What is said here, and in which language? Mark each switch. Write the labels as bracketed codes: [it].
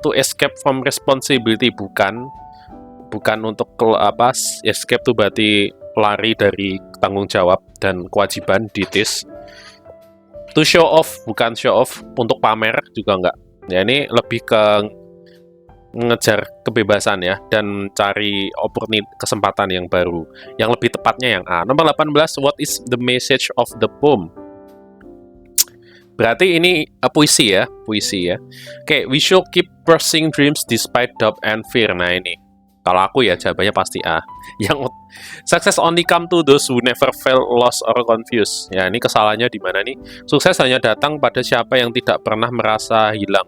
[en] To escape from responsibility, [id] bukan untuk escape tuh berarti lari dari tanggung jawab dan kewajiban, ditis. [en] To show off, [id] bukan show off untuk pamer juga enggak. Ya ini lebih ke ngejar kebebasan ya dan cari kesempatan yang baru. Yang lebih tepatnya yang A. [en] Nomor 18, what is the message of the poem? [id] Berarti ini puisi ya. [en] Oke, we should keep pursuing dreams despite doubt and fear. Nah ini [id] Kalau aku ya jawabannya pasti A. Yang [en] success only come to those who never fail, lost, or confused. [id] Ya, ini kesalahannya di mana nih? Sukses hanya datang pada siapa yang tidak pernah merasa hilang.